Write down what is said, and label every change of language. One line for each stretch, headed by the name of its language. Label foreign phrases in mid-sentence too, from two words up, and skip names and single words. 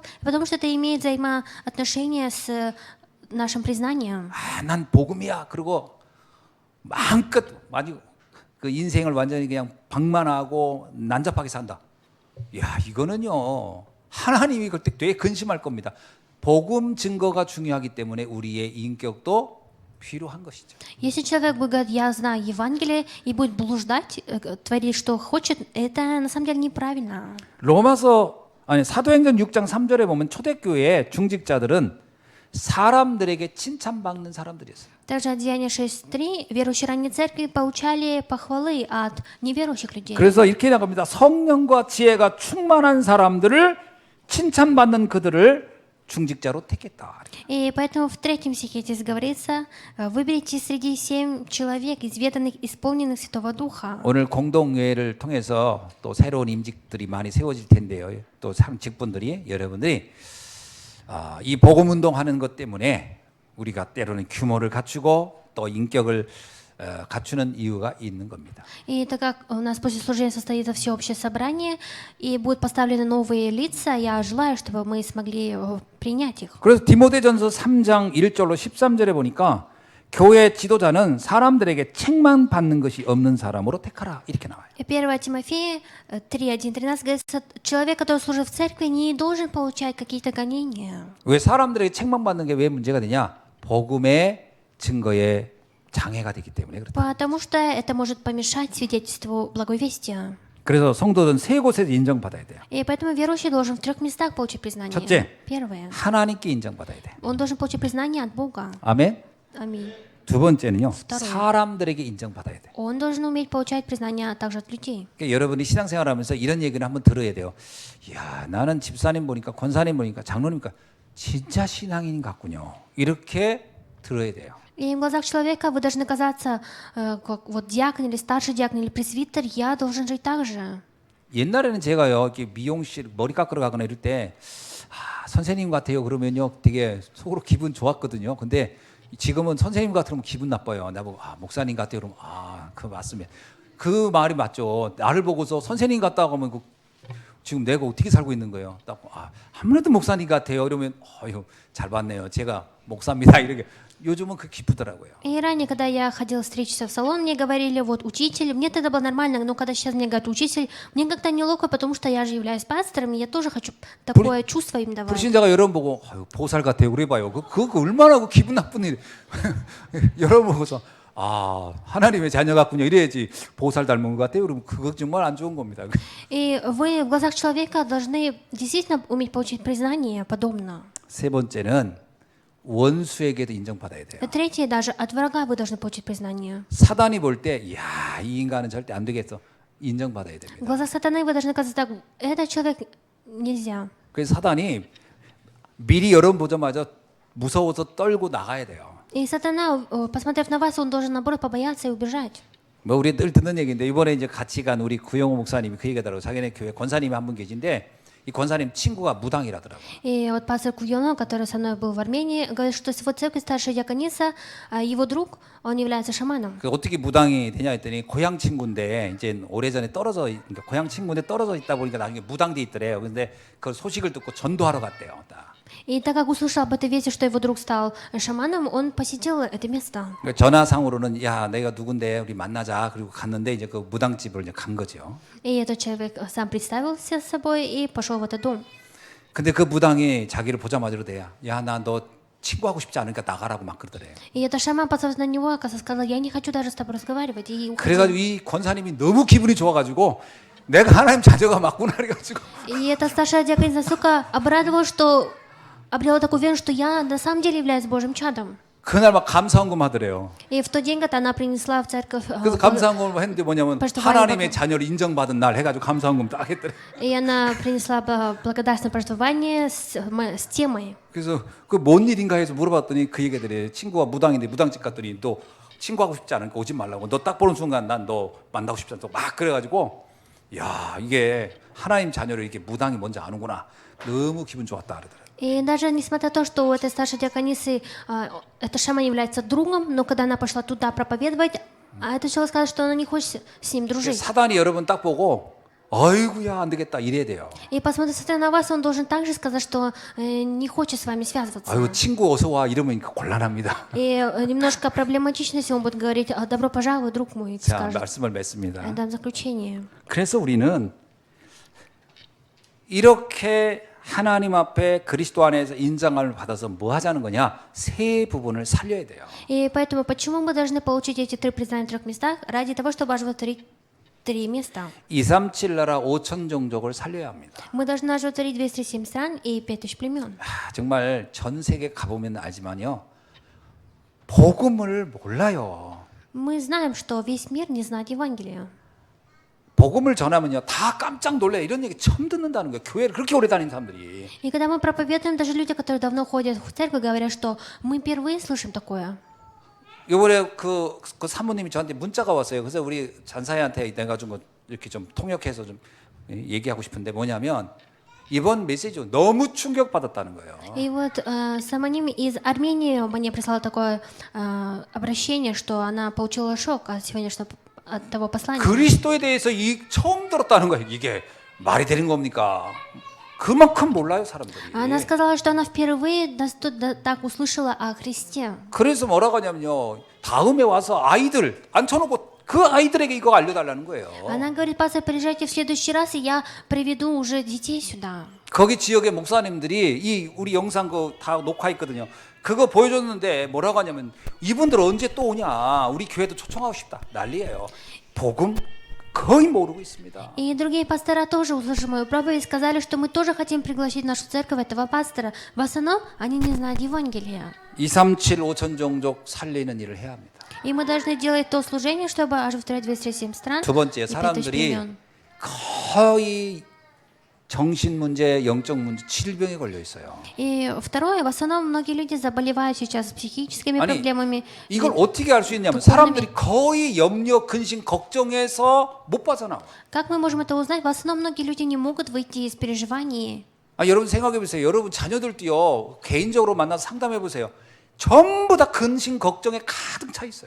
Russian: Потому что это имеет взаимоотношение с нашим признанием.
Korean: 아, 난 복음이야. 그리고 마음껏 아주 그 인생을 완전히 그냥 방만하고 난잡하게 산다. 야, 이거는요, 하나님이 그때 되게 근심할 겁니다. 복음 증거가 중요하기 때문에 우리의 인격도 필요한 것이죠.
Russian: Если человек будет говорить, я знаю Евангелие, и будет блуждать, творить, что хочет, это на самом деле неправильно.
Korean: 사도행전 6장 3절에 보면 초대교회 중직자들은 사람들에게 칭찬받는 사람들이었어요.
Russian: Также от Деяния 6.3 верующие ранней церкви получали похвалы от неверующих людей.
Korean: 그래서 이렇게 나갑니다. 성령과 지혜가 충만한 사람들을 칭찬받는 그들을 중직자로 택했다.
Russian: И поэтому в 3 стихе здесь говорится, выберите среди 7 человек, изведанных, исполненных Святого Духа.
Korean: 오늘 공동회를 통해서 또 새로운 임직들이 많이 세워질 텐데요. 또 직분들이 여러분들이 이 복음 운동하는 것 때문에 우리가 때로는 규모를 갖추고 또 인격을 갖추는 이유가 있는 겁니다.
Russian: И так как у нас после служения состоится всеобщее собрание и будут поставлены новые лица, я желаю, чтобы мы смогли принять их.
Korean: 그래서 디모데전서 3장 1절로 13절에 보니까 교회 지도자는 사람들에게 책망 받는 것이 없는 사람으로 택하라 이렇게 나와요.
Russian: 1 Тимофея 3:1-13 говорится, человек, который служит в церкви, не должен получать какие-то гонения.
Korean: 왜 사람들에게 책망 받는 게 왜 문제가 되냐? 복음의 증거에 장애가 되기 때문에 그렇다.
Russian: Потому что это может помешать свидетельству благовестия.
Korean: 그래서 성도는 세 곳에서 인정받아야 돼요.
Russian: И поэтому верующий должен в 3 местах получить признание.
Korean: 첫째,
Russian: Первое.
Korean: 하나님께 인정받아야 돼.
Russian: Он должен получить признание от Бога.
Korean: 아멘.
Russian: Аминь.
Korean: 두 번째는요,
Russian: Второе.
Korean: 사람들에게 인정받아야 돼.
Russian: Он должен уметь получать признание также от людей.
Korean: 그러니까 여러분이 신앙생활하면서 이런 얘기를 한번 들어야 돼요. 야, 나는 집사님 보니까 권사님 보니까 장로님 보니까 진짜 신앙인 같군요. 이렇게 들어야 돼요.
Russian: И в глазах человека вы должны казаться, как вот диакон или старший диакон или пресвитер, я должен жить так же.
Korean: 옛날에는 제가요, 이렇게 미용실 머리 깎으러 가거나 이럴 때 선생님 같아요. 그러면요, 되게 속으로 기분 좋았거든요. 근데 지금은 선생님 같으면 기분 나빠요. 나보고 목사님 같아요. 그러면 그거 맞습니다. 그 말이 맞죠. 나를 보고서 선생님 같다고 하면 지금 내가 어떻게 살고 있는 거예요. 딱 아무래도 목사님 같아요. 이러면 잘 봤네요. 제가 목사입니다. 이렇게 요즘은 그 기쁘더라고요.
Russian: И ранее, когда я ходила встретиться в салон, мне говорили, вот, учитель, мне тогда было нормально, но когда сейчас мне говорят, учитель, мне как-то неловко, потому что я же являюсь пастором, и я тоже хочу такое чувство им давать.
Korean: 불신자가 여러분 보고 아유, 보살 같아요. 그래봐요. 그거 얼마나 그 기분 나쁜 일. 여러분 보고서 아 하나님의 자녀 같군요. 이래야지 보살 닮은 것 같아요. 그러면 그거 정말 안 좋은 겁니다.
Russian: И вы в глазах человека должны действительно уметь получить признание подобно.
Korean: 세 번째는 원수에게도 인정받아야 돼요.
Russian: Третье, даже от врага вы должны получить признание.
Korean: 사단이 볼 때, 야, 이 인간은 절대 안 되겠어. 인정받아야
Russian: В
Korean: 됩니다.
Russian: глазах сатаны вы должны казаться так, этот человек нельзя.
Korean: 그래서 사단이 미리 여러분 보자마자 무서워서 떨고 나가야 돼요.
Russian: И сатана, посмотрев на вас, он должен, наоборот, побояться и убежать.
Korean: 뭐 우리 늘 듣는 얘기인데 이번에 이제 같이 간 우리 구영호 목사님이 그 얘기하더라고. 자기네 교회 권사님이 한 분 계신데 이 권사님 친구가 무당이라더라고.
Russian: И вот пастор Куйоно, который со мной был в Армении, говорит, что в его церкви старшая диакониса, его друг, он является шаманом.
Korean: 그 어떻게 무당이 되냐 했더니 고향 친구인데 이제 오래전에 떨어져 그러니까 고향 친구인데 떨어져 있다 보니까 나중에 무당돼 있더래요. 근데 그 소식을 듣고 전도하러 갔대요. 딱.
Russian: И так как услышал об этой вести, что его друг стал шаманом, он посетил это место.
Korean: 그러니까 전화상으로는 야 내가 누군데 우리 만나자 그리고 갔는데 이제 그 무당집을 이제 간 거죠.
Russian: И этот человек сам представился с собой и пошел в этот дом.
Korean: 근데 그 무당이 자기를 보자마자 그러대요. 야 나 너 친구하고 싶지 않으니까 나가라고 막 그러더래요.
Russian: И этот шаман, посмотрев на него, оказывается, сказал, я не хочу даже с тобой разговаривать. И уходил.
Korean: 그래가지고 이 권사님이 너무 기분이 좋아가지고 내가 하나님 자녀가 맞구나 그래가지고
Russian: И эта старшая диакониса настолько обрадовалась, что обрела такую уверенность, что я на самом деле являюсь Божьим чадом.
Korean: 그날 막 감사헌금 하더래요.
Russian: И в тот день, когда она принесла в церковь,
Korean: 그래서 감사헌금을 했는데 뭐냐면 하나님의 자녀를 인정받은 날 해가지고 감사헌금 딱 했더래.
Russian: и она принесла благодарственное пожертвование с темой.
Korean: 그래서 그 뭔 일인가 해서 물어봤더니 그 얘기들이 친구가 무당인데 무당집 갔더니 너 친구하고 싶지 않으니까 오지 말라고. 너 딱 보는 순간 난 너 만나고 싶지 않다고 막 그래가지고 야 이게 하나님 자녀를 이렇게 무당이 먼저 아는구나. 너무 기분 좋았다 그러더라고요.
Russian: И даже несмотря на то, что у этой старшей диаконисы эта шаман является другом, но когда она пошла туда проповедовать, этот человек сказал, что она не хочет с ним дружить.
Korean: 사단이 여러분 딱 보고 아이고야 안 되겠다 이래야 돼요.
Russian: И посмотрев на вас, он должен также сказать, что не хочет с вами связываться.
Korean: 아유 친구 어서 와 이러면 곤란합니다.
Russian: И немножко проблематично, если он будет говорить, добро пожаловать, друг мой,
Korean: 자
Russian: скажет.
Korean: 말씀을 맺습니다.
Russian: Это заключение.
Korean: 그래서 우리는 이렇게 하나님 앞에 그리스도 안에서 인정을 받아서 뭐 하자는 거냐? 세 부분을 살려야 돼요.
Russian: И поэтому почему мы должны получить эти три признания в трех местах? Ради того, чтобы оживотворить три места.
Korean: 237 나라 5천 종족을 살려야 합니다.
Russian: Мы должны оживотворить 237 стран и 5000 племен.
Korean: 정말 전 세계 가보면 알지만요. 복음을 몰라요.
Russian: Мы знаем, что весь мир не знает Евангелия.
Korean: 복음을 전하면요. 다 깜짝 놀래. 이런 얘기 처음 듣는다는 거예요. 교회를 그렇게 오래 다니는 사람들이.
Russian: И когда мы проповедуем, даже люди, которые давно ходят в церковь, говорят, что мы впервые слышим такое.
Korean: 이번에 그 사모님이 저한테 문자가 왔어요. 그래서 우리 잔사이한테 내가 좀 이렇게 좀 통역해서 좀 얘기하고 싶은데 뭐냐면 이번 메시지 너무 충격받았다는 거예요.
Russian: И вот Самоним из Армении мне прислала такое обращение, что она получила шок от сегодняшнего от того послания.
Korean: 그리스도에 대해서 처음 들었다는 거예요. 이게 말이 되는 겁니까? 그만큼 몰라요 사람들이.
Russian: Она сказала, что она впервые так услышала о Христе.
Korean: 그래서 뭐라고 하냐면요. 다음에 와서 아이들 앉혀놓고 그 아이들에게 이거 알려달라는 거예요.
Russian: Она говорит, пастор, приезжайте в следующий раз, и я приведу уже детей сюда.
Korean: 거기 지역의 목사님들이 이 우리 영상 다 녹화했거든요. 그거 보여줬는데 뭐라고 하냐면 이분들 언제 또 오냐. 우리 교회도 초청하고 싶다. 난리예요. 복음 거의 모르고 있습니다.
Russian: И другие пастора тоже, услышав мою проповедь, сказали, что мы тоже хотим пригласить в нашу церковь этого пастора. В основном они не знают Евангелия.
Korean: 237 5천 종족 살리는 일을 해야 합니다.
Russian: И мы должны делать то служение, чтобы оживотворять 237 стран
Korean: 두 번째,
Russian: и 5000
Korean: 사람들이
Russian: племен.
Korean: 거의 정신 문제, 영적 문제, 질병에 걸려 있어요.
Russian: И второе, в основном многие люди заболевают сейчас психическими
Korean: 아니,
Russian: проблемами.
Korean: 이걸 어떻게 알 수 있냐면
Russian: духовными.
Korean: 사람들이 거의 염려, 근심, 걱정해서 못 빠져나와.
Russian: Как мы можем это узнать? В основном многие люди не могут выйти из переживаний.
Korean: 여러분 생각해 보세요. 여러분 자녀들도요. 개인적으로 만나서 상담해 보세요. 전부 다 근심, 걱정에 가득 차 있어요.